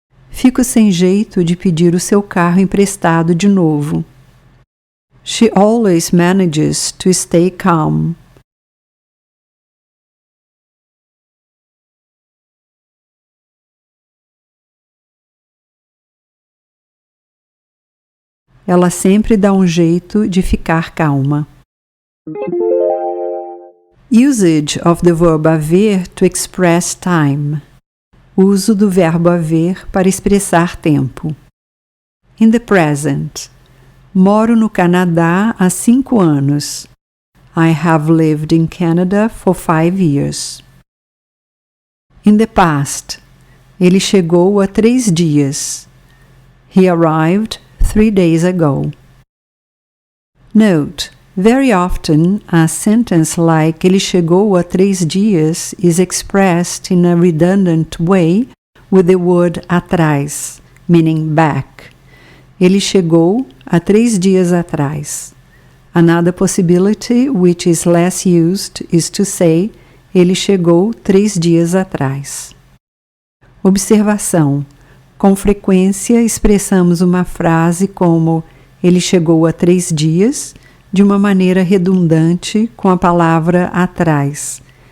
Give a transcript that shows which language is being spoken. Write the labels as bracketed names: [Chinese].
[Portuguese] Fico sem jeito de pedir o seu carro emprestado de novo. [English] She always manages to stay calm. [Portuguese] Ela sempre dá um jeito de ficar calma. [English] Usage of the verb haver to express time. [Portuguese] Uso do verbo haver para expressar tempo. [English] In the present. [Portuguese] Moro no Canadá há 5 anos. [English] I have lived in Canada for 5 years. In the past. [Portuguese] Ele chegou há 3 dias. [English] He arrived 3 days ago. Note. Very often, a sentence like [Portuguese] ele chegou há 3 dias [English] is expressed in a redundant way with the word atrás, meaning back. [Portuguese] Ele chegou há 3 dias atrás. [English] Another possibility which is less used is to say [Portuguese] ele chegou 3 dias atrás. Observação. Com frequência expressamos uma frase como ele chegou há 3 dias de uma maneira redundante com a palavra atrás.